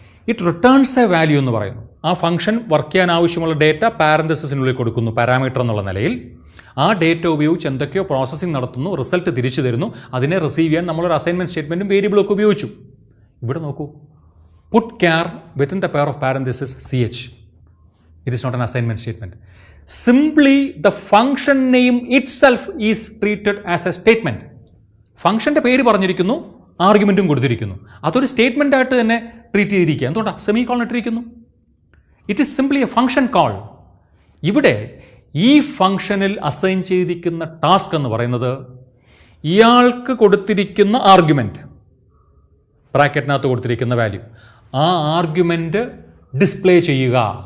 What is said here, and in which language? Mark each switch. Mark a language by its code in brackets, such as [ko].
[en] it returns a value [ml] എന്ന് പറയുന്നു. ആ ഫംഗ്ഷൻ വർക്ക് ചെയ്യാൻ ആവശ്യമുള്ള ഡേറ്റ പാരന്തസിസിനുള്ളിൽ കൊടുക്കുന്നു പാരാമീറ്റർ എന്നുള്ള നിലയിൽ. ആ ഡേറ്റ ഉപയോഗിച്ച് എന്തൊക്കെയോ പ്രോസസ്സിംഗ് നടത്തുന്നു, റിസൾട്ട് തിരിച്ചു തരുന്നു. അതിനെ റിസീവ് ചെയ്യാൻ നമ്മളൊരു അസൈൻമെൻറ്റ് സ്റ്റേറ്റ്മെൻറ്റും വേരിയബിളൊക്കെ ഉപയോഗിച്ചു. ഇവിടെ നോക്കൂ, [en] Put char within the pair of parenthesis CH. It is not an assignment statement. Simply the function name itself is treated as a statement. [ml] ഫംഗ്ഷൻ്റെ പേര് പറഞ്ഞിരിക്കുന്നു, ആർഗ്യുമെൻറ്റും കൊടുത്തിരിക്കുന്നു. അതൊരു സ്റ്റേറ്റ്മെൻ്റ് ആയിട്ട് തന്നെ ട്രീറ്റ് ചെയ്തിരിക്കുക. എന്തുകൊണ്ടാണ് സെമി കോളൻ ഇട്ടിരിക്കുന്നു? [en] It is simply a function call. [ml] ഇവിടെ ഈ ഫംഗ്ഷനിൽ അസൈൻ ചെയ്തിരിക്കുന്ന ടാസ്ക് എന്ന് പറയുന്നത് ഇയാൾക്ക് കൊടുത്തിരിക്കുന്ന ആർഗ്യുമെൻറ്റ്, ബ്രാക്കറ്റിനകത്ത് കൊടുത്തിരിക്കുന്ന വാല്യൂ, ആ ആർഗ്യുമെൻറ്റ് ഡിസ്പ്ലേ ചെയ്യുക.